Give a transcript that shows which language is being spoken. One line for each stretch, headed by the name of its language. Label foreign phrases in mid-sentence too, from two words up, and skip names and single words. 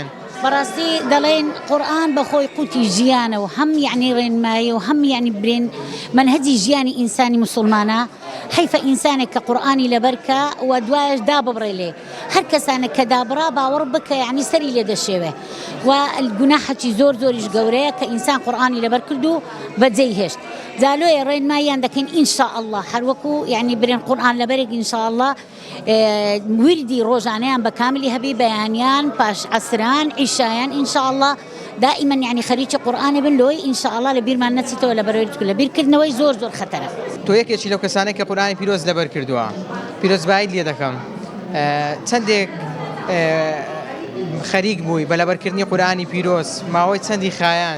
Central Kurdish: بەڕاستی دەڵێن قورآن بەخۆی قوتی ژیانە و هەم یعنی ڕێنمایی و هەم یعنی برێن منهەجی ژیانی ئینسانی مسلمانە حیفە ئینسانێک کە قورآنی لەبەرکە و دوایش دا ببڕێ لێ هەر کەسانە کە دابڕا باوەڕ بکە یعنی سەری لێ دەشێوێ و گوناحێکی زۆریش گەورەیە کە ئینسان قورآنی لەبەر کرد و بەجێی هێشت. زالۆیە ڕێنماییان دەکەین
Arabic: ئینشاء الله
Central Kurdish: هەروەکو یعنی برێن قورآن لەبەرێک
Arabic: ئینشاء الله
Central Kurdish: وردی ڕۆژانەیان بە کاملی هەبی بەیانیان پاش عەسران عیشایان
Arabic: ئینشاء الله دائما يعني
Central Kurdish: خەریکی قورآنە بن لۆی
Arabic: ئینشاء الله
Central Kurdish: لە بیرمان نەچێتەوە لە بیرکردنەوەی زۆر خەتەرە. تۆ یەکێکی لەو کەسانەی کە قورآنی پیرۆز لەبەر کردووە پیرۆزباییت لێ دەکەم چەندێک خەریک بووی بە لەبەرکردنی قورآنی پیرۆز ماوەی چەندی خایاند؟